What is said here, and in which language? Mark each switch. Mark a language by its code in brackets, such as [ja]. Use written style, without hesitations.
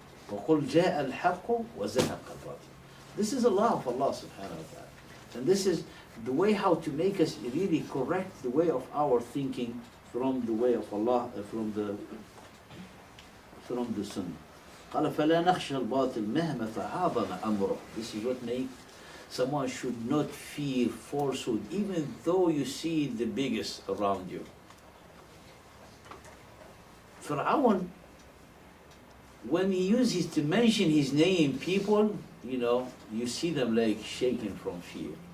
[ar] وَقُلْ جَاءَ الْحَقُّ وَزَهَقَ الْبَاطِلُ. [en] This is a law of Allah subhanahu wa ta'ala. And this is the way how to make us really correct the way of our thinking from the way of Allah, from the Sunnah. [ar] قال فلا نخشى الباطل مهما تعاظم أمره. [en] This is what makes someone should not fear falsehood, even though you see the biggest around you. Fir'aun, when he uses to mention his name, people, you know, you see them like shaking from fear.